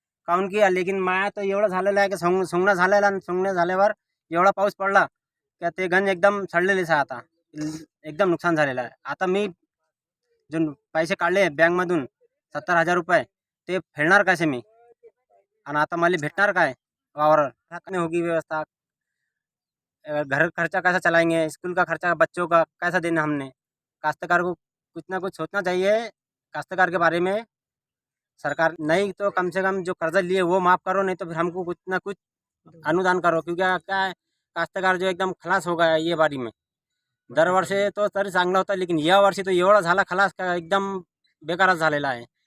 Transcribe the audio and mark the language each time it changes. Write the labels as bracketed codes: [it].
[mr] कारण की लेकिन माया तर एवढं झालेलं आहे की सोंगणं झालेलं आणि सोंगणं झाल्यावर एवढा पाऊस पडला की ते गंज एकदम सडलेलेच आहे. आता एकदम नुकसान झालेलं आहे. आता मी जो पैसे काढले बँकमधून 70,000 रुपये ते फेडणार कसे मी? आणि आता मला भेटणार काय वावर? [hi] नहीं होगी व्यवस्था. घर खर्चा कैसा चलाएंगे? स्कूल का खर्चा बच्चों का कैसा देना हमने? काश्तकार को कुछ ना कुछ सोचना चाहिए काश्तकार के बारे में. सरकार नहीं तो कम से कम जो कर्जा लिए वो माफ़ करो, नहीं तो फिर हमको कुछ ना कुछ अनुदान करो. क्योंकि क्या है, काश्तकार जो एकदम खलास हो गया ये बारी में. [mr] दरवर्षी तो तरी चांगला होता, लेकिन या वर्षी तो एवढा झाला खलास का एकदम बेकारच झालेला आहे.